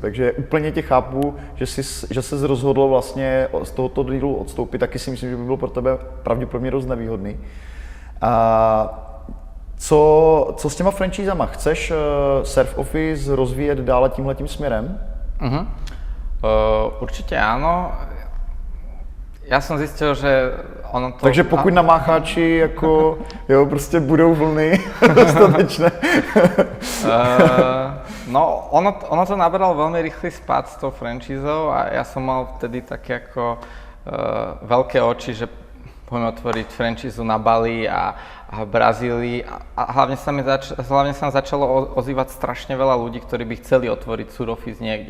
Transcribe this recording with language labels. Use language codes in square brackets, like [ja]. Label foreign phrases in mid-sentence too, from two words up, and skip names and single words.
[cs] Takže úplně tě chápu, že se rozhodlo vlastně z tohoto dealu odstoupit, taky si myslím, že by bylo pro tebe pravděpodobně dost nevýhodný. Co s těma franšízama? Chceš Surf Office rozvíjet dále tímhletím směrem? [sk] Určite áno. ja som zistil, že ono to... [cs] Takže pokud na mácháči jako, jo, prostě budou vlny dostatečné. [sk] No, ono to nabralo veľmi rýchly spád s tou franchízou a ja som mal vtedy také ako veľké oči, že poďme otvoriť franchízu na Bali a v Brazílii a hlavne sa začalo ozývať strašne veľa ľudí, ktorí by chceli otvoriť surofis niekde.